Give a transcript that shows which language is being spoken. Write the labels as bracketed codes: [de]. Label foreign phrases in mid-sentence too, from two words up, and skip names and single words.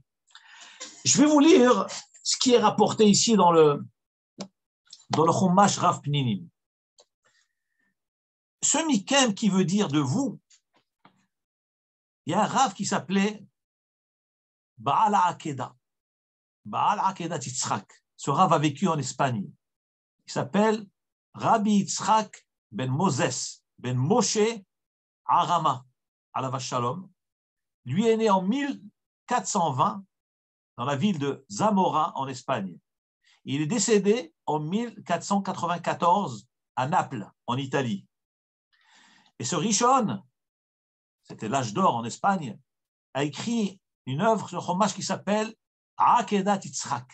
[fr] Je vais vous lire ce qui est rapporté ici dans le Chumash Rav Pninim. Ce mikem qui veut dire de vous, il y a un Rav qui s'appelait Baal HaAkeda. Baal HaAkeda Yitzhak. Ce Rav a vécu en Espagne. Il s'appelle Rabbi Yitzhak ben Moses, ben Moshe Arama, [he] עליו השלום. [fr] Lui est né en 1420 dans la ville de Zamora en Espagne. Il est décédé en 1494 à Naples, en Italie. Et ce Rishon, c'était l'âge d'or en Espagne, a écrit une œuvre sur Chumash qui s'appelle Akedat Yitzhak.